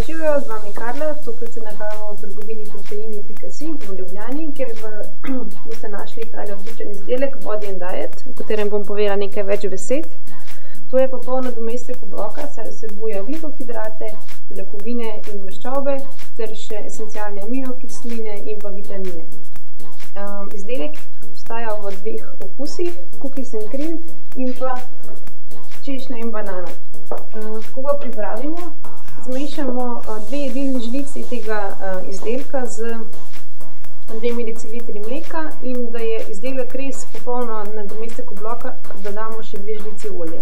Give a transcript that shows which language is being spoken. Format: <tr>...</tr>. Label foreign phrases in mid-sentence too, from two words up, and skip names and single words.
<sl>Živijo, z vami Karla, tokrat se nahajamo v trgovini proteini.si v Ljubljani, kjer boste našli tale odličen izdelek Body & Diet, o katerem bom povedala nekaj več besed. To je popoln nadomestek obroka, saj vsebuje ogljikohidrate, beljakovine in maščobe ter še esencialne aminokisline in pa vitamine. Izdelek obstaja v dveh okusih,</sl> <en>cookies and cream</en> <sl>in pa češnja in banana. Kako ga pripravimo? Zmešamo 2 jedilni žlici tega izdelka z 2 ml mleka in da je izdelek res popolno nadomestek obroka, dodamo še 2 žlici olja.</sl>